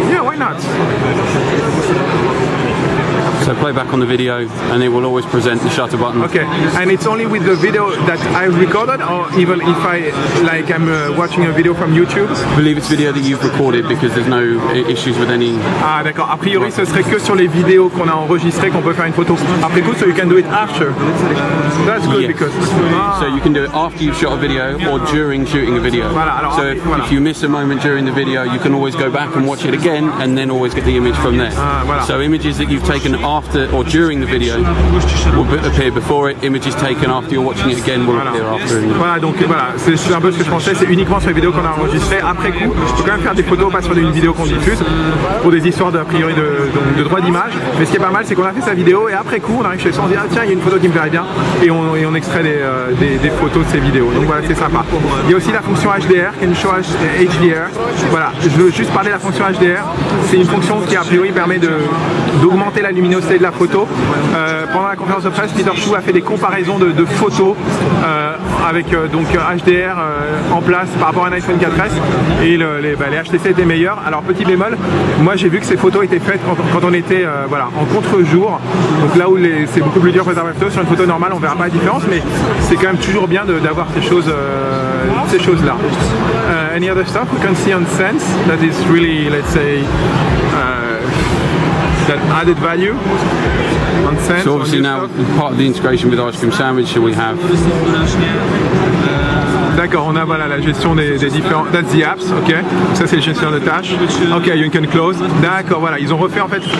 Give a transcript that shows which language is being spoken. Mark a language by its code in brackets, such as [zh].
[en] Yeah, why not? So play back on the video and it will always present the shutter button. Okay, and it's only with the video that I recorded, or even if I'm watching a video from YouTube? I believe it's video that you've recorded because there's no issues with any... [fr] Ah d'accord, a priori ce serait que sur les vidéos qu'on a enregistrées qu'on peut faire une photo. Après coup, [en] so you can do it after. That's good, yes. Because... So you can do it after you've shot a video or during shooting a video. [fr] Voilà, alors, [en] so if you miss a moment during the video, you can always go back and watch it again and then always get the image from there. [fr] Voilà. [en] So images that you've taken after or during the video will appear before it. Images taken after you're watching it again will appear after. [fr] Voilà, donc voilà, c'est un peu ce que je pensais, c'est uniquement sur les vidéos qu'on a enregistrées. Après coup, il faut quand même faire des photos, pas sur une vidéo qu'on diffuse, pour des histoires a priori de droit d'image. Mais ce qui est pas mal, c'est qu'on a fait sa vidéo et après coup, on arrive chez soi, on se dit ah tiens, il y a une photo qui me plairait bien et on extrait des photos de ces vidéos. Donc voilà, c'est sympa. Il y a aussi la fonction HDR, [en] Can you show HDR? [fr] Voilà, je veux juste parler de la fonction HDR. C'est une fonction qui a priori permet d'augmenter la luminosité c'est de la photo. Pendant la conférence de presse, Peter Chou a fait des comparaisons de photos avec donc HDR en place par rapport à un iPhone 4S et les HTC étaient meilleurs. Alors petit bémol, moi j'ai vu que ces photos étaient faites quand on était voilà, en contre-jour, donc là où c'est beaucoup plus dur pour les appareils photo. Sur une photo normale on verra pas la différence, mais c'est quand même toujours bien d'avoir ces choses là. [en] Any other stuff we can see on Sense that is really, let's say, that added value on Sense? So obviously now part of the integration with Ice Cream Sandwich, so we have. [fr] D'accord, on a voilà la gestion des différents. [en] That's the apps, ok. [fr] Ça c'est le gestionnaire de tâches. [en] Ok, you can close. [fr] D'accord, voilà, ils ont refait en fait.